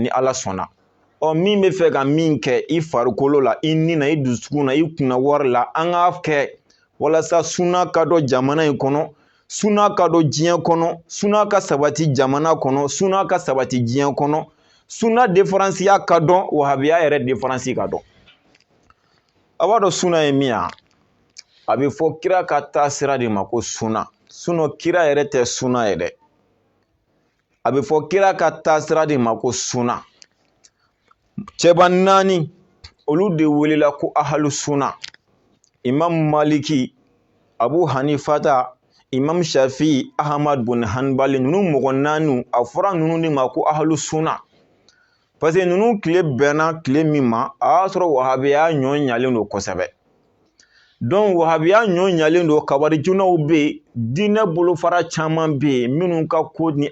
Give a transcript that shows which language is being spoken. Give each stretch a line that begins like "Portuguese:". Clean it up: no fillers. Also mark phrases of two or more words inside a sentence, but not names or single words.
Bambara: ni ala sɔnna min bɛ fɛ ka min kɛ i farikolo la i ni na i dusukun na i kunna wari la an k'a kɛ walasa suna ka dɔn jamana in kɔnɔ suna ka dɔn diɲɛ kɔnɔ suna ka sabati jamana kɔnɔ suna ka sabati diɲɛ kɔnɔ suna différence ya ka dɔn wahabiya yɛrɛ différence ka dɔn a b'a dɔn suna ye min ye a bɛ fɔ kira ka taa sira de ma ko suna kira yɛrɛ tɛ suna ye dɛ a bɛ fɔ kira ka taa sira de ma ko suna cɛba naani olu de welela ko
Arabic: أهل السنة
Bambara: imam maliki abu hanifata imam shafi ahmad bin hanbali ninnu mɔgɔ naani a fɔra ninnu de ma ko
Arabic: أهل السنة
French: parce que
Bambara: ninnu tile bɛnna tile min ma a y'a sɔrɔ wahabiya ɲɔ ɲalen don kosɛbɛ donc wahabiya ɲɔ ɲalen don kabarijunaw bɛ yen diinɛ bolofara caman bɛ yen minnu ka ko ni